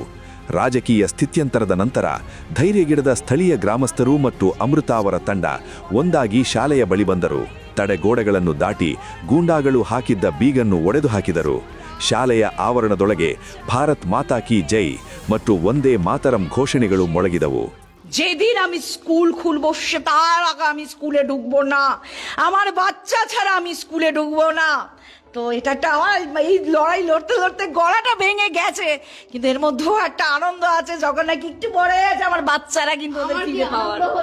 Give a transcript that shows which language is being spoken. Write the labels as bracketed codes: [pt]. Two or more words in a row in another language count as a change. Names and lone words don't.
[kn] ರಾಜಕೀಯ ಸ್ಥಿತ್ಯಂತರದ ನಂತರ ಧೈರ್ಯಗಿಡದ ಸ್ಥಳೀಯ ಗ್ರಾಮಸ್ಥರು ಮತ್ತು ಅಮೃತಾ ಅವರ ತಂಡ ಒಂದಾಗಿ ಶಾಲೆಯ ಬಳಿ ಬಂದರು. ತಡೆಗೋಡೆಗಳನ್ನು ದಾಟಿ ಗೂಂಡಾಗಳು ಹಾಕಿದ್ದ ಬೀಗನ್ನು ಒಡೆದು ಹಾಕಿದರು. ಶಾಲೆಯ ಆವರಣದೊಳಗೆ [hi] भारत माता की जय [kn] ಮತ್ತು [sa] वन्दे मातरम् [kn] ಘೋಷಣೆಗಳು ಮೊಳಗಿದವು. [bn] যেদিন আমি স্কুল খুলবো তার আগে আমি স্কুলে ঢুকবো না, আমার বাচ্চা ছাড়া আমি স্কুলে ঢুকবো না। তো এটা একটা আমার এই লড়াই লড়তে লড়তে গলাটা ভেঙে গেছে, কিন্তু এর মধ্যেও একটা আনন্দ আছে যখন নাকি একটু বড় হয়ে গেছে আমার বাচ্চারা কিন্তু ওদের ফিরে পাওয়ার।